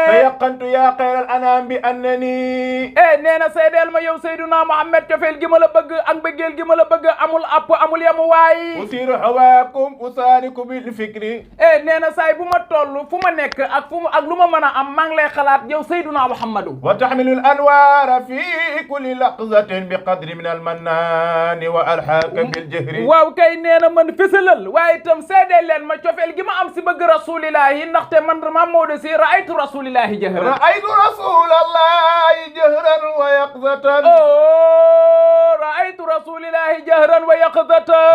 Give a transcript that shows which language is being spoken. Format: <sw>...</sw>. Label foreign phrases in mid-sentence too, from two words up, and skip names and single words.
<ar>تيقنت يا خير الأنام بأنني</ar> <wo>nee na seedeel ma yow Seydina Muhammad cofeel gi ma la bëgg ak mbëggeel gi ma la bëgg amul app amul yamu waay</wo> <ar>أسير هواكم أساكن بالفكر</ar> <wo>nee na saay bu ma toll fu ma nekk ak lu ma mën a am maa ngi lay xalaat yow Seydina Muhammadu</wo> <ar>تحمل الأنوار في كل لحظة بقدر من المنان والحاق بالجهر</ar> <wo>waaw kay nee na man fësalal waaye itam seedeel leen ma cofeel gi ma am si bëgg rasulillahi ndaxte man Mame Maodo Sy</wo> <ar>رأيت رسول الله جهرا رأيت رسول الله جهرا ويقظة رأيت رسول الله جهرا ويقظة</ar>